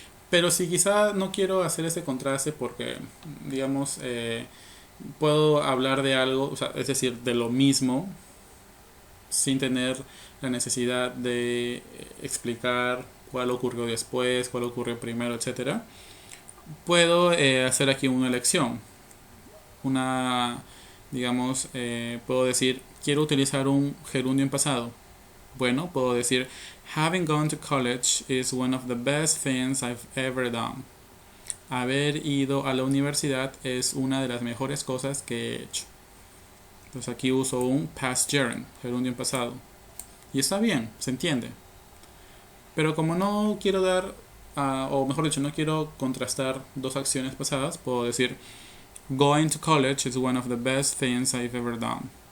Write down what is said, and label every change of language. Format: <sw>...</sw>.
<es>Pero si quizá no quiero hacer ese contraste porque, digamos, puedo hablar de algo, o sea, es decir, de lo mismo, sin tener la necesidad de explicar cuál ocurrió después, cuál ocurrió primero, etcétera. Puedo hacer aquí una elección. Digamos, puedo decir, quiero utilizar un gerundio en pasado. Bueno, puedo decir,</es> <en>having gone to college is one of the best things I've ever done.</en> <es>Haber ido a la universidad es una de las mejores cosas que he hecho. Entonces aquí uso un past gerund, gerundio en pasado. Y está bien, se entiende. Pero como no quiero dar, o mejor dicho, no quiero contrastar dos acciones pasadas, puedo decir,</es> <en>going to college is one of the best things I've ever done.</en>